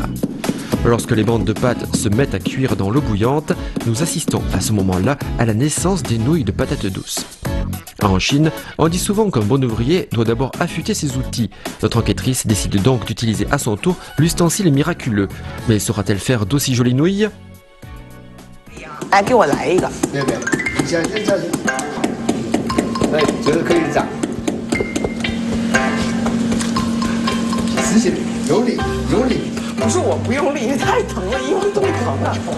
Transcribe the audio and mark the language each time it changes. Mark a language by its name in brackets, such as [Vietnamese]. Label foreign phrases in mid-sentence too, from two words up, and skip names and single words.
[French] Lorsque les bandes de pâte se mettent à cuire dans l'eau bouillante, nous assistons à ce moment-là à la naissance des nouilles de patates douces. En Chine, on dit souvent qu'un bon ouvrier doit d'abord affûter ses outils. Notre enquêtrice décide donc d'utiliser à son tour l'ustensile miraculeux. Mais saura-t-elle faire d'aussi jolies nouilles? [Chinese] 来，给我来一个。对对，你先下去。哎，这个可以炸。使劲，用力，用力。不是我不用力，太疼了，一用动疼啊。